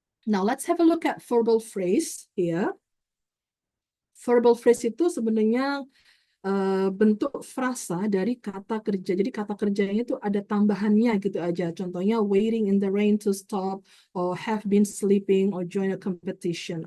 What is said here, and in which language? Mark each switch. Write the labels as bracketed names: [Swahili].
[English] Now let's have a look at verbal phrase here. [Indonesian] Verbal phrase itu sebenarnya bentuk frasa dari kata kerja. Jadi kata kerjanya itu ada tambahannya gitu aja. [English] Contohnya waiting in the rain to stop, or have been sleeping, or join a competition.